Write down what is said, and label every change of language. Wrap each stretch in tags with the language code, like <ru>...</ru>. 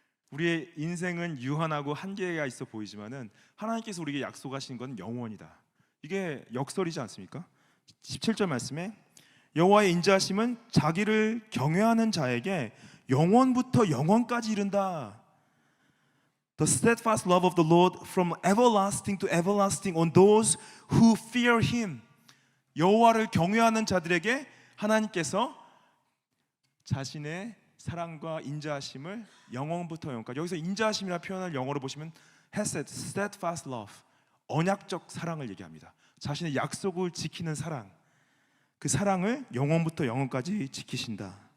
<ko>우리의 인생은 유한하고 한계가 있어 보이지만은 하나님께서 우리에게 약속하신 건 영원이다. 이게 역설이지 않습니까? 17절 말씀에 여호와의 인자하심은 자기를 경외하는 자에게 영원부터 영원까지 이른다.</ko> <en>The steadfast love of the Lord from everlasting to everlasting on those who fear Him.</en> <ko>여호와를 경외하는 자들에게 하나님께서 자신의 사랑과 인자하심을 영원부터 영원까지, 여기서 인자하심이라는 표현을 영어로 보시면 hesed, steadfast love, 언약적 사랑을 얘기합니다. 자신의 약속을 지키는 사랑, 그 사랑을 영원부터 영원까지 지키신다.</ko>